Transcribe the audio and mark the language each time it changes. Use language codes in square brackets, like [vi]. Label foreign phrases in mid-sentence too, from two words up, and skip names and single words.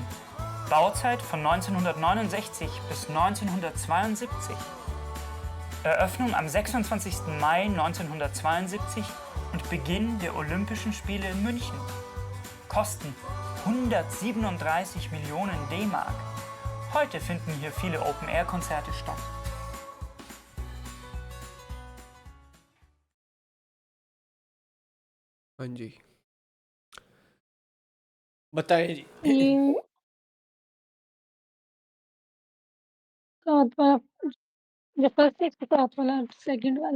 [de] Bauzeit von 1969 bis 1972. Eröffnung am 26. Mai 1972 und Beginn der Olympischen Spiele in München. Kosten 137 Millionen D-Mark. Heute finden hier viele Open-Air-Konzerte statt. [hi] हाँ जी, बताएं जी। ये साथ वाला जो फर्स्ट है इसके साथ वाला सेकंड वाला